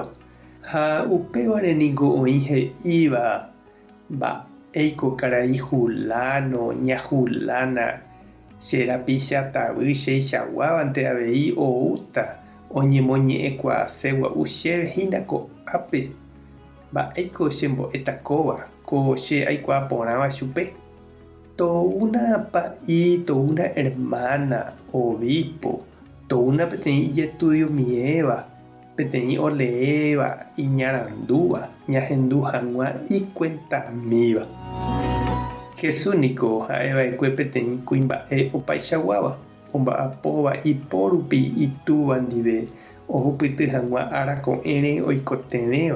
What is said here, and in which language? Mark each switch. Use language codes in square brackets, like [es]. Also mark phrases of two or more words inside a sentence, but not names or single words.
[gn] Ha upévare niko oĩ he'íva mba'éiko karai Julano, ña Julana che rapichatavy cheichaguávante avei oúta oñemoñe'ẽkuaase gua'u chéve hína ko'ápe. Mba'éiko chembo'etakóva ko che aikuaa porãva chupe. To una pa'i, to una hermana, obispo, to una peteĩ ijetudio miéva, peteĩ oleéva, iñarandúva, ñahendu hag̃ua ikuentamíva. Jesús niko ha'eva'ekue peteĩ kuimba'e opaichaguáva, omba'apóva ipórupi itúva ndive ohupyty hag̃ua arako'ẽre oikotevẽva.